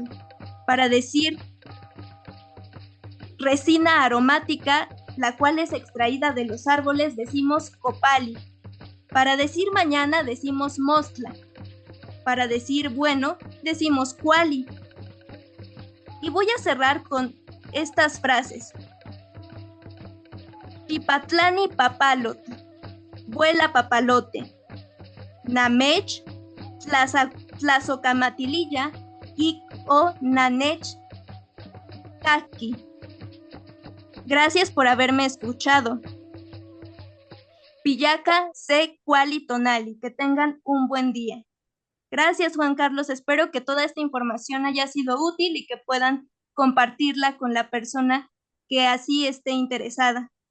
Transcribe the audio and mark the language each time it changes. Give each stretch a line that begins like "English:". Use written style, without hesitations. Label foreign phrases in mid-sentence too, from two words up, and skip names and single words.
Spanish: Para decir resina aromática, la cual es extraída de los árboles, decimos copali. Para decir mañana decimos mostla. Para decir bueno decimos cuali. Y voy a cerrar con estas frases.
Nahuatl languages: Pipatlani papalot,
Spanish: vuela papalote.
Nahuatl languages: Namech, tlazocamatiliya, ik o nanech, kaki.
Spanish: Gracias por haberme escuchado.
Nahuatl languages: Pillaca, se, cuali, tonali.
Spanish: Que tengan un buen día. Gracias, Juan Carlos. Espero que toda esta información haya sido útil y que puedan compartirla con la persona que así esté interesada.